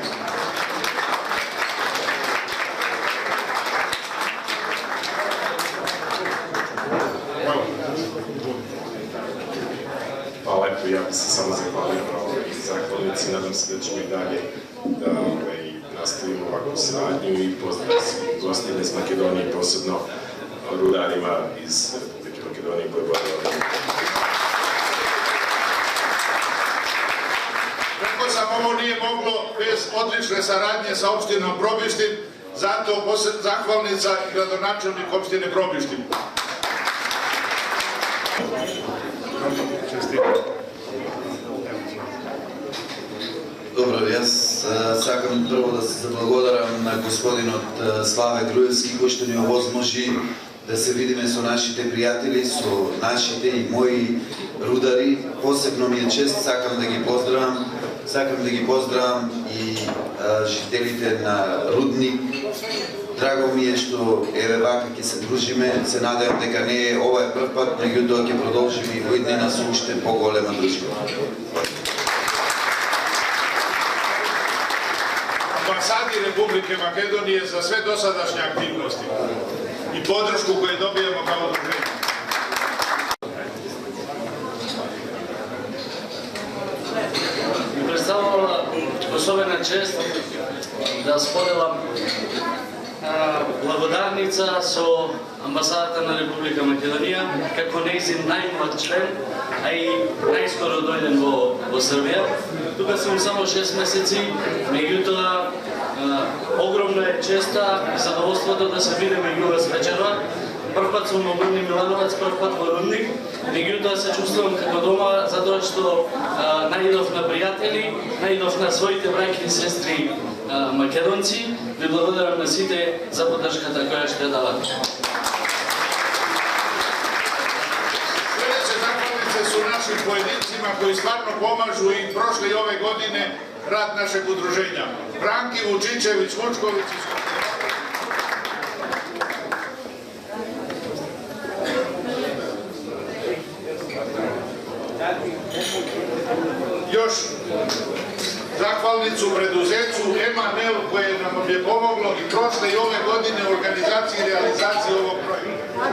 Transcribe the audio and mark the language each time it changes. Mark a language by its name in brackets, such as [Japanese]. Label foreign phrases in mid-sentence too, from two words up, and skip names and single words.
[Serbian] Hvala lepo, ja bih se samo zahvalio zahvalnici, nadam se da ćemo i dalje da nastavimo ovakvu saradnju i pozdrav svih gostima iz Makedonije, posebno rudarima iz Republike Makedonije koje vode ovdje. Rekao sam, ovo nije moglo bez odlične saradnje sa opštinom Probištin, zato zahvalnica i gradonačelnik opštine Probištin. [Macedonian] Добро, јас сакам прво да се заблагодарам на господинот Славе Груевски кој што ни овозможи да се видиме со нашите пријатели, со нашите и мои рудари. Посебно ми е чест, сакам да ги поздравам и жителите на Рудник. Драго ми е што еве вака ќе се дружиме, се надевам дека не е ова е прв пат, меѓутоа ќе продолжиме и во иднина со уште поголема дружба. [Serbian] Ambasadi Republike Makedonije za sve dosadašnje aktivnosti i podršku koju dobijemo kao udruženje. Mi predstavljala [Macedonian] особена чест да споделам благодарница со амбасадата на Република Македонија како нејзин најмлад член, а и најскоро дојден во Србија. Тука сум само 6 месеци, меѓутоа огромна е честа и задоволството да се видиме и вас вечерва. Прв пат сум во Горни Милановац, прв пат во Рудник, меѓутоа се чувствувам како дома затоа што најдов на пријатели, најдов на своите браќи и сестри македонци. Ви благодарам на сите за поддршката која што ја давате. [Serbian] Sljedeće zahvalnice su našim pojedincima koji stvarno pomažu i prošle i ove godine rad našeg udruženja. Branki Vučićević-Vučković iz još zahvalnicu preduzeću Emanel koje nam je pomoglo i prošle i ove godine u organizaciji i realizaciji ovog projekta.